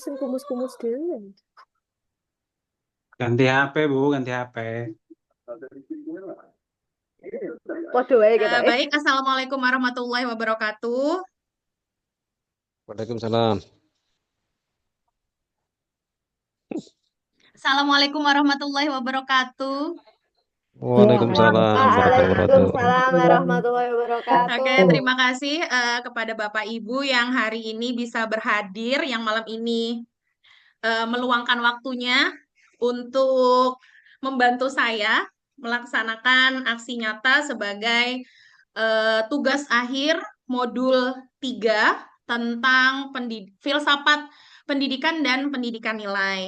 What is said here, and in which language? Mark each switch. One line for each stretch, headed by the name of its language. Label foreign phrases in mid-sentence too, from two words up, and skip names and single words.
Javanese: sing kumus-kumus dhewe. Ganti HP, Bu, ganti HP. Waduh wae ketoke.
Arabic: Baik, السلام عليكم ورحمة الله وبركاته. Waalaikumsalam. السلام عليكم ورحمة الله وبركاته. وعليكم السلام ورحمة الله وبركاته. وعليكم السلام ورحمة الله Oke, wabarakatuh.
Indonesian: terima kasih kepada Bapak Ibu yang hari ini bisa berhadir, yang malam ini meluangkan waktunya untuk membantu saya melaksanakan aksi nyata sebagai tugas akhir modul 3 tentang filsafat pendidikan dan pendidikan nilai.